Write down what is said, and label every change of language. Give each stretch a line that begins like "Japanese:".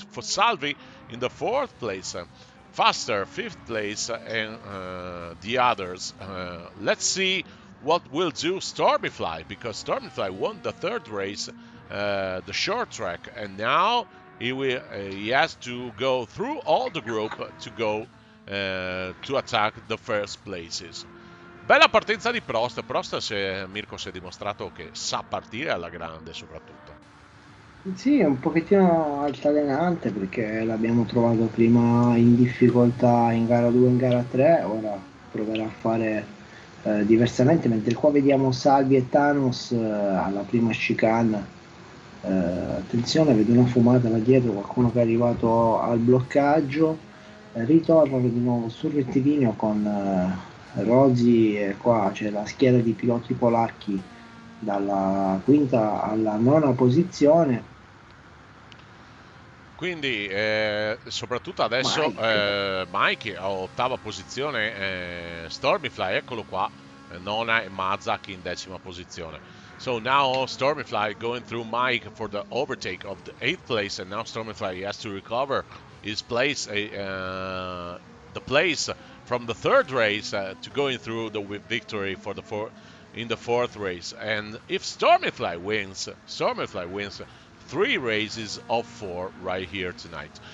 English: For Salvi in the fourth place. Faster, fifth place, and the others. Let's see what will do Stormyfly, because Stormyfly won the third race, the short track, and now he has to go through all the group to go to attack the first places.
Italian: Bella partenza di Prost. Mirko si è dimostrato che sa partire alla grande soprattutto. Sì, è un pochettino altalenante perché l'abbiamo trovato prima in difficoltà in gara 2 e in gara 3, ora proverà a fare diversamente, mentre qua vediamo Salvi e Thanos alla prima chicane. Attenzione, vedo una fumata là dietro, qualcuno che è arrivato al bloccaggio, ritorna di nuovo sul rettilineo con Rossi, e qua c'è la schiera di piloti polacchi dalla quinta alla nona posizione. Quindi soprattutto adesso Mike a ottava posizione, Stormyfly, eccolo qua, nona, e Mazak in decima posizione.
English: So now Stormyfly going through Mike for the overtake of the 8th place, and now Stormyfly has to recover his place, the place from the third race to going through the victory for the in the fourth race. And if Stormyfly wins 3 races of 4 right here tonight.